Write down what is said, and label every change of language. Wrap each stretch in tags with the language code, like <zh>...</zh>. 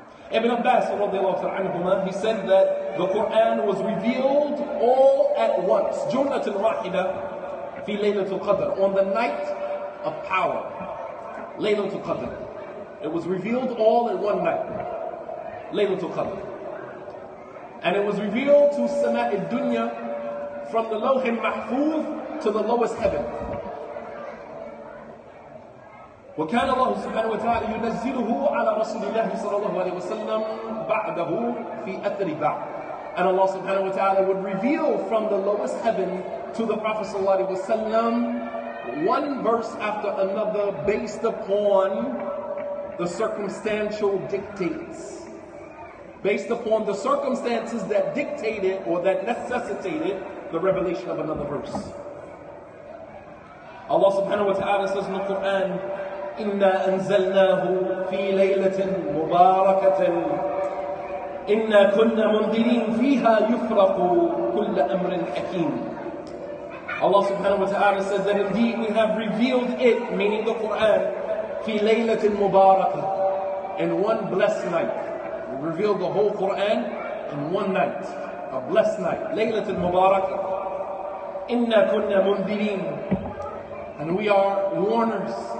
<en>Ibn Abbas, he said that the Quran was revealed all at once,</en> <ar>Jumlatul Wahida fi Laylatul Qadr,</ar> <en>on the night of power, Laylatul Qadr. It was revealed all in one night, Laylatul Qadr. And it was revealed to Sama'id Dunya, from the Lawh al-Mahfuz to the lowest heaven.</en> <ar>وكان الله سبحانه وتعالى ينزله على رسول الله صلى الله عليه وسلم بعده في أثر بعض.</ar> <en>And Allah subhanahu wa ta'ala would reveal from the lowest heaven to the Prophet صلى الله عليه وسلم one verse after another based upon the circumstantial dictates. Based upon the circumstances that dictated or that necessitated the revelation of another verse. Allah subhanahu wa ta'ala says in the Quran,</en> <ar>إِنَّا أَنزَلْنَاهُ فِي لَيْلَةٍ مُبَارَكَةٍ إِنَّا كُنَّا مُنذِرِينَ فِيهَا يُفْرَقُ كُلَّ أَمْرٍ حَكِيمٍ.</ar> <en>Allah subhanahu wa ta'ala says that indeed we have revealed it, meaning the Quran,</en> <ar>فِي لَيْلَةٍ مُبَارَكَةٍ,</ar> <en>in one blessed night. We revealed the whole Quran in one night. A blessed night, Laylatul Mubarak.</en> <ar>Inna kunna mundirin,</ar> <en>and we are warners.</en>